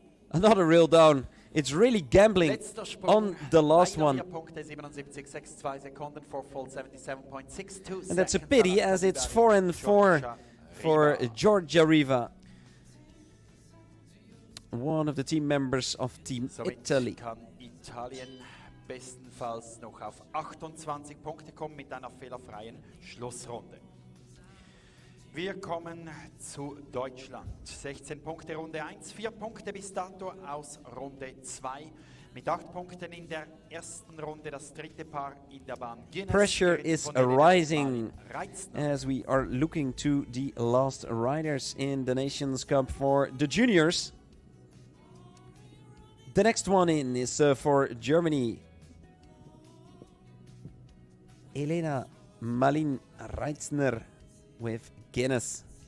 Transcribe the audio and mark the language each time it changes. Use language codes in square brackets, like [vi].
[en] Another reel down. It's really gambling on the last one. And that's a pity, as it's 4 and 4 for Giorgia Riva, one of the team members of Team Italy. [de] Italien bestenfalls noch auf 28 Punkte kommen mit einer fehlerfreien Schlussrunde. Wir kommen zu Deutschland. 16 Punkte Runde 1, 4 Punkte bis dato aus Runde 2. Mit 8 Punkten in der ersten Runde das dritte Paar in der Bahn Guinness. [en] Pressure is rising as we are looking to the last riders in the Nations Cup for the juniors. The next one in is for Germany. Elena Malin-Reitzner with Guinness.